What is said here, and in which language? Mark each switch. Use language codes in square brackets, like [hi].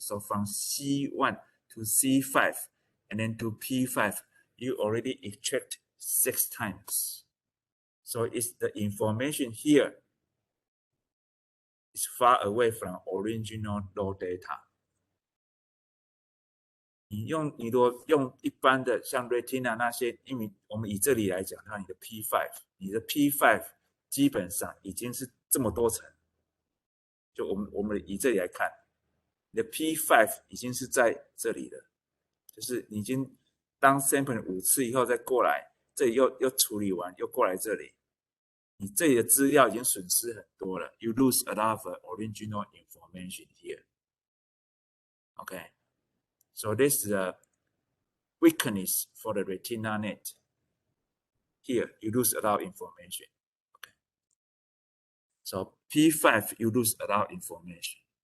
[en] So from C1 to C5 and then to P5, you already extract 6 times. So it's the information here is far away from original raw data. [zh] 你如果用一般的像 Retina 那些，因为我们以这里来讲，它你的 P5， 你的 P5 基本上已经是这么多层。就我们以这里来看，你的 P5 已经是在这里了，就是你已经当 sample 5次以后再过来，这里又处理完，又过来这里，你这里的资料已经损失很多了。 [en] You lose a lot of original information here. Okay. So this is a weakness for the RetinaNet. Here, you lose a lot of information. Okay. So P5, you lose a lot of information.